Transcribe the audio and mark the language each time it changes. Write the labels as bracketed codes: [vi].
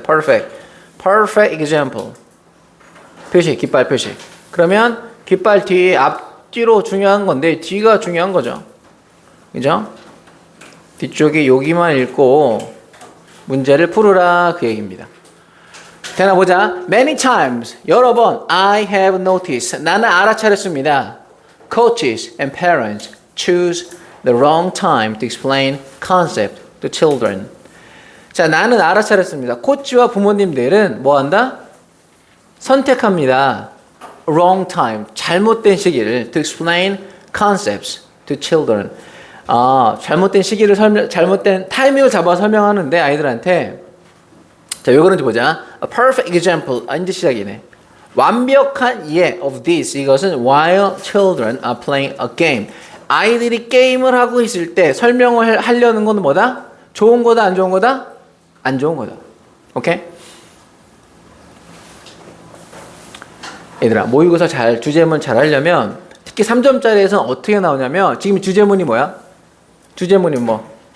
[en] perfect. perfect example. [ko] 표시, 깃발 표시. 그러면 깃발 뒤, 앞뒤로 중요한 건데 뒤가 중요한 거죠. 그죠? 뒤쪽이 여기만 읽고 문제를 풀으라 그 얘기입니다. 되나 보자. [en] Many times, [ko] 여러 번 [en] I have noticed. [ko] 나는 알아차렸습니다. [en] Coaches and parents choose the wrong time to explain concept to children. [ko] 자, 나는 알아차렸습니다. 코치와 부모님들은 뭐 한다? 선택합니다. [en] Wrong time, [ko] 잘못된 시기를 [en] to explain concepts to children. [ko] 잘못된 시기를 잘못된 타이밍을 잡아 설명하는데 아이들한테. 자, 왜 그런지 보자. [en] A perfect example. [ko] 이제 시작이네. 완벽한 예 [en] of this. [ko] 이것은 [en] while children are playing a game. [ko] 아이들이 게임을 하고 있을 때 설명을 하려는 건 뭐다? 좋은 거다, 안 좋은 거다? 안 좋은 거다. 오케이? 얘들아, 모의고사 주제문 잘 하려면 특히 3점짜리에서는 어떻게 나오냐면 지금 주제문이 뭐야? 주제문이 뭐?